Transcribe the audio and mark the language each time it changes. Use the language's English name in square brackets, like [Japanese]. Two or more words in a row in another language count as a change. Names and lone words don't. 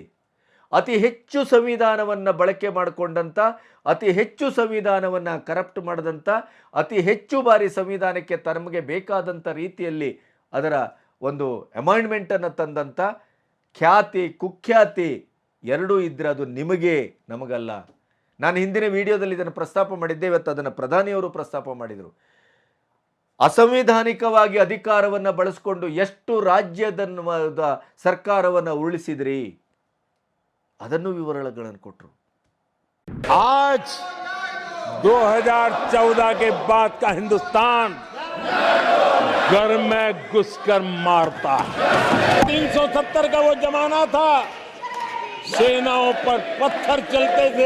[Kannada] ಅತಿ ಹೆಚ್ಚು ಸಂವಿಧಾನವನ್ನು ಬಳಕೆ ಮಾಡಿಕೊಂಡಂಥ, ಅತಿ ಹೆಚ್ಚು ಸಂವಿಧಾನವನ್ನು ಕರಪ್ಟ್ ಮಾಡಿದಂಥ, ಅತಿ ಹೆಚ್ಚು ಬಾರಿ ಸಂವಿಧಾನಕ್ಕೆ ತಮಗೆ ಬೇಕಾದಂಥ ರೀತಿಯಲ್ಲಿ ಅದರ ಒಂದು ಅಮೆಂಡ್ಮೆಂಟನ್ನು ತಂದಂಥ ಖ್ಯಾತಿ, ಕುಖ್ಯಾತಿ ಎರಡೂ ಇದ್ದರೆ ಅದು ನಿಮಗೆ, ನಮಗಲ್ಲ. ನಾನು ಹಿಂದಿನ ವಿಡಿಯೋದಲ್ಲಿ ಇದನ್ನು ಪ್ರಸ್ತಾಪ ಮಾಡಿದ್ದೆ. ಇವತ್ತು ಅದನ್ನು ಪ್ರಧಾನಿಯವರು ಪ್ರಸ್ತಾಪ ಮಾಡಿದರು. ಅಸಂವಿಧಾನಿಕವಾಗಿ ಅಧಿಕಾರವನ್ನು ಬಳಸಿಕೊಂಡು ಎಷ್ಟು ರಾಜ್ಯದ ಸರ್ಕಾರವನ್ನು ಉರುಳಿಸಿದ್ರಿ, ಅದನ್ನು ವಿವರಗಳನ್ನು ಕೊಟ್ಟರು. [Hindi] आज 2014 के बाद का हिंदुस्तान घर में घुसकर मारता है। 370 का वो जमाना था, सेनाओं पर पत्थर चलते थे।